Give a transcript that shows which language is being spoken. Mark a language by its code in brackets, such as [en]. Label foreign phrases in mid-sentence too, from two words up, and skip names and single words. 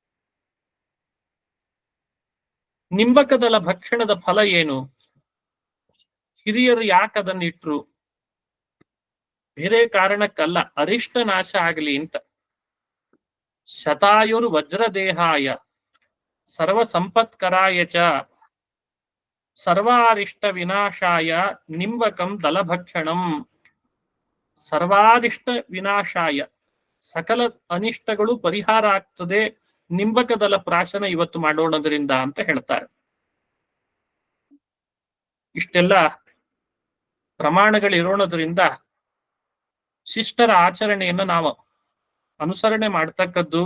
[kn] ನಿಂಬಕದಳ ಭಕ್ಷಣದ ಫಲ ಏನು? ಹಿರಿಯರು ಯಾಕೆ ಅದನ್ನ ಇಟ್ರು? ಬೇರೆ ಕಾರಣಕ್ಕಲ್ಲ, ಅರಿಷ್ಟ ನಾಶ ಆಗಲಿ ಅಂತ. [sa] शतायुर् वज्रदेहाय सर्व सम्पत्कराय च सर्वारिष्ट विनाशाय निम्बकं दलभक्षणं. सर्वारिष्ट विनाशाय, [kn] ಸಕಲ ಅನಿಷ್ಟಗಳು ಪರಿಹಾರ ಆಗ್ತದೆ ನಿಂಬಕದಲ ಪ್ರಾಶನ ಇವತ್ತು ಮಾಡೋಣದ್ರಿಂದ ಅಂತ ಹೇಳ್ತಾರೆ. ಇಷ್ಟೆಲ್ಲ ಪ್ರಮಾಣಗಳಿರೋಣದ್ರಿಂದ ಶಿಷ್ಟರ ಆಚರಣೆಯನ್ನು ನಾವು ಅನುಸರಣೆ ಮಾಡ್ತಕ್ಕದ್ದು.